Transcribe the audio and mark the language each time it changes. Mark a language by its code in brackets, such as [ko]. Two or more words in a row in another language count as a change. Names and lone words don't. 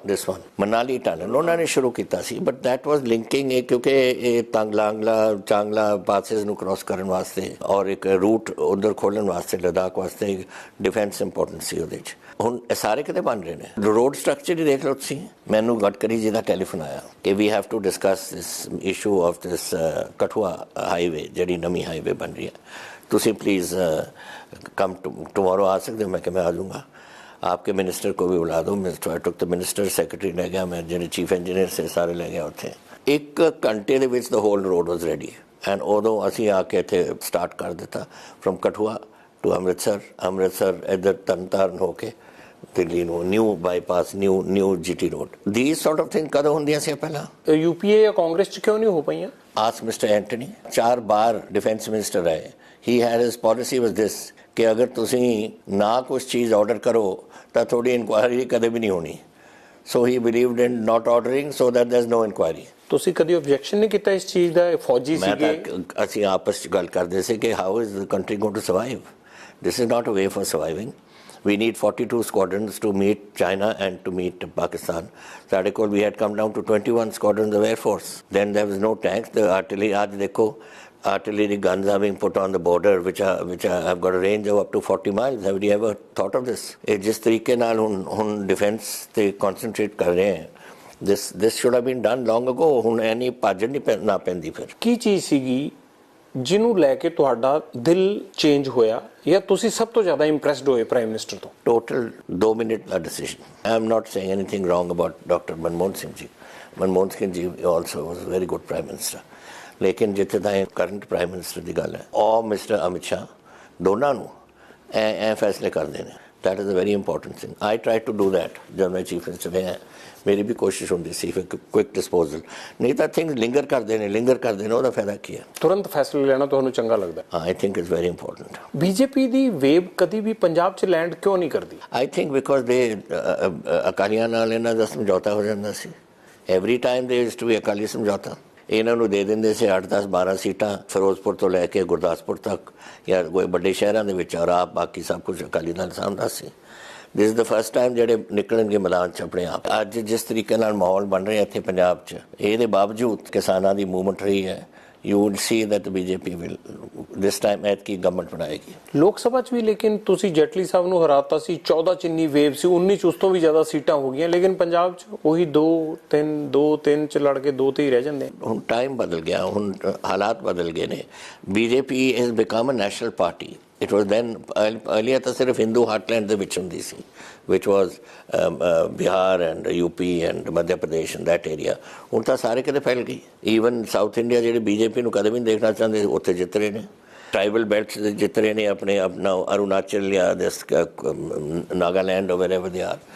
[en] this one [pa] ਮਨਾਲੀ ਟਨਲ ਉਹਨਾਂ ਨੇ ਸ਼ੁਰੂ ਕੀਤਾ ਸੀ, [en] but that was linking [pa] ਇਹ, ਕਿਉਂਕਿ ਇਹ ਚਾਂਗਲਾ ਪਾਸਿਸ ਨੂੰ ਕ੍ਰਾਸ ਕਰਨ ਵਾਸਤੇ ਔਰ ਇੱਕ ਰੂਟ ਉਧਰ ਖੋਲ੍ਹਣ ਵਾਸਤੇ ਲੱਦਾਖ ਵਾਸਤੇ [en] defence important [pa] ਸੀ ਉਹਦੇ 'ਚ। ਹੁਣ ਇਹ ਸਾਰੇ ਕਿਤੇ ਬਣ ਰਹੇ ਨੇ। [en] road structure [pa] ਹੀ ਦੇਖ ਲਓ ਤੁਸੀਂ। ਮੈਨੂੰ ਗਡਕਰੀ ਜੀ ਦਾ ਟੈਲੀਫੋਨ ਆਇਆ ਕਿ [en] we have to discuss this issue of this Kathua highway, [pa] ਜਿਹੜੀ ਨਵੀਂ ਹਾਈਵੇ ਬਣ ਰਹੀ ਹੈ। ਤੁਸੀਂ [en] please come tomorrow [pa] ਆ ਸਕਦੇ ਹੋ? [hi] मैं कि मैं आ जाऊँगा। आपके मिनिस्टर को भी बुला दो। [en] I took the minister, secretary [hi] ले गया, मैं [pa] ਜਿਹੜੇ [en] chief engineer [pa] ਸੇ ਸਾਰੇ ਲੈ ਗਿਆ ਉੱਥੇ। 1 ਘੰਟੇ ਦੇ ਵਿੱਚ [en] the whole road was ready and [pa] ਉਦੋਂ ਅਸੀਂ ਆ ਕੇ ਇੱਥੇ ਸਟਾਰਟ ਕਰ ਦਿੱਤਾ [en] from Kathua to Amritsar [pa] ਇੱਧਰ ਤਰਨਤਾਰਨ ਹੋ ਕੇ ਦਿੱਲੀ ਨੂੰ [en] new bypass, new GT road. this sort of thing [pa] ਕਦੋਂ ਹੁੰਦੀਆਂ ਸੀ ਪਹਿਲਾਂ? यूपीए ਜਾਂ ਕਾਂਗਰਸ 'ਚ ਕਿਉਂ ਨਹੀਂ ਹੋ ਪਈਆਂ? [en] ask Mister Antony, 4 ਬਾਰ defence minister ਰਹੇ। he had his policy was this [pa] ਕਿ ਅਗਰ ਤੁਸੀਂ ਨਾ ਕੁਛ ਚੀਜ਼ ਆਰਡਰ ਕਰੋ ਤਾਂ ਤੁਹਾਡੀ ਇਨਕੁਆਇਰੀ ਕਦੇ ਵੀ ਨਹੀਂ ਹੋਣੀ। [en] so he believed in not ordering so that there is no inquiry. ਤੁਸੀਂ [pa] ਕਦੀ ਆਬਜੈਕਸ਼ਨ ਨਹੀਂ ਕੀਤਾ ਇਸ ਚੀਜ਼ ਦਾ? ਫੌਜੀ ਸੀਗੇ, ਅਸੀਂ ਆਪਸ 'ਚ ਗੱਲ ਕਰਦੇ ਸੀ ਕਿ [en] how is the country going to survive? this is not a way for surviving. We need 42 squadrons to meet China and to meet Pakistan. [pa] ਸਾਡੇ ਕੋਲ [en] we had come down to 21 squadrons of Air Force. Then there was no tanks. The artillery, [hi] आज देखो, [en] artillery guns are being put on the border which have got a range of up to 40 miles. Have you ever thought of this? [pa] ਇਹ ਜਿਸ ਤਰੀਕੇ ਨਾਲ ਹੁਣ defense ਤੇ concentrate ਕਰ ਰਹੇ हैं, [en] this should have been done long ago. [pa] ਹੁਣ ਐਨੀ ਭੱਜ ਨਹੀਂ ਨਾ ਪੈਂਦੀ। ਫਿਰ ਕੀ ਚੀਜ਼ ਸੀਗੀ ਜਿਹਨੂੰ ਲੈ ਕੇ ਤੁਹਾਡਾ ਦਿਲ ਚੇਂਜ ਹੋਇਆ ਜਾਂ ਤੁਸੀਂ ਸਭ ਤੋਂ ਜ਼ਿਆਦਾ ਇੰਪ੍ਰੈਸਡ ਹੋਏ [en] prime minister [pa] ਤੋਂ? [en] Total 2 minute decision. I am not saying anything wrong about Dr. Manmohan Singh ji. Manmohan Singh ji also was a very good prime minister. [hi] लेकिन [pa] ਜਿੱਥੇ ਤਾਈਂ [en] current prime minister [hi] की गल है और मिस्टर अमित शाह दोनों ऐ फैसले करते हैं. [en] that is a very important thing. I try to do that [hi] जब मैं [en] chief minister रहा. [hi] मेरी भी कोशिश होती सी फिर [en] quick disposal. [hi] नहीं तो [en] things linger [hi] करते हैं [pa] ਉਹਦਾ ਫਾਇਦਾ ਕੀ ਹੈ? ਤੁਰੰਤ ਫੈਸਲੇ ਲੈਣਾ ਤੁਹਾਨੂੰ ਚੰਗਾ ਲੱਗਦਾ? [en] I think is very important. [pa] ਬੀਜੇਪੀ ਦੀ ਵੇਵ ਕਦੀ ਵੀ ਪੰਜਾਬ 'ਚ ਲੈਂਡ ਕਿਉਂ ਨਹੀਂ ਕਰਦੀ? [en] I think because they [pa] ਅਕਾਲੀਆਂ ਨਾਲ ਇਹਨਾਂ ਦਾ ਸਮਝੌਤਾ ਹੋ ਜਾਂਦਾ ਸੀ. [en] every time they used to be [pa] ਅਕਾਲੀ ਸਮਝੌਤਾ. ਇਹਨਾਂ ਨੂੰ ਦੇ ਦਿੰਦੇ ਸੀ 8 10 12 ਸੀਟਾਂ ਫਿਰੋਜ਼ਪੁਰ ਤੋਂ ਲੈ ਕੇ ਗੁਰਦਾਸਪੁਰ ਤੱਕ ਜਾਂ ਕੋਈ ਵੱਡੇ ਸ਼ਹਿਰਾਂ ਦੇ ਵਿੱਚ, ਔਰ ਆਪ ਬਾਕੀ ਸਭ ਕੁਝ ਅਕਾਲੀ ਦਲ ਸਾਂਭਦਾ ਸੀ. [en] this is the first time [pa] ਜਿਹੜੇ ਨਿਕਲਣਗੇ ਮੈਦਾਨ 'ਚ ਆਪਣੇ ਆਪ. ਅੱਜ ਜਿਸ ਤਰੀਕੇ ਨਾਲ ਮਾਹੌਲ ਬਣ ਰਿਹਾ ਇੱਥੇ ਪੰਜਾਬ 'ਚ, ਇਹਦੇ ਬਾਵਜੂਦ ਕਿਸਾਨਾਂ ਦੀ ਮੂਵਮੈਂਟ ਰਹੀ ਹੈ. [en] you would see that BJP will this time [pa] ਐਤਕੀ ਗਵਰਨਮੈਂਟ ਬਣਾਏਗੀ. ਲੋਕ ਸਭਾ 'ਚ ਵੀ ਲੇਕਿਨ ਤੁਸੀਂ ਜੇਟਲੀ ਸਾਹਿਬ ਨੂੰ ਹਰਾਤਾ ਸੀ. 14 ਚ ਇੰਨੀ ਵੇਵ ਸੀ, 19 ਚ ਉਸ ਤੋਂ ਵੀ ਜ਼ਿਆਦਾ ਸੀਟਾਂ ਹੋ ਗਈਆਂ. ਲੇਕਿਨ ਪੰਜਾਬ 'ਚ ਉਹੀ 2-3 ਚ ਲੜ ਕੇ 2 ਤੇ ਹੀ ਰਹਿ ਜਾਂਦੇ. ਹੁਣ ਟਾਈਮ ਬਦਲ ਗਿਆ, ਹੁਣ ਹਾਲਾਤ ਬਦਲ ਗਏ ਨੇ. [en] BJP has become a national party. It was then earlier [pa] ਤਾਂ ਸਿਰਫ ਹਿੰਦੂ ਹਾਰਟਲੈਂਡ ਦੇ ਵਿੱਚ ਹੁੰਦੀ ਸੀ, [en] which was Bihar and UP and Madhya Pradesh and that area. [pa] ਹੁਣ ਤਾਂ ਸਾਰੇ ਕਿਤੇ ਫੈਲ ਗਈ. [en] even South India [pa] ਜਿਹੜੇ ਬੀਜੇਪੀ ਨੂੰ ਕਦੇ ਵੀ ਨਹੀਂ ਦੇਖਣਾ ਚਾਹੁੰਦੇ ਉੱਥੇ ਜਿੱਤ ਰਹੇ ਨੇ. [en] tribal belts [pa] ਜਿੱਤ ਰਹੇ ਨੇ ਆਪਣੇ ਆਪਣਾ ਅਰੁਣਾਚਲ ਜਾਂ ਦਿਸ ਨਾਗਾਲੈਂਡ [en] wherever they are.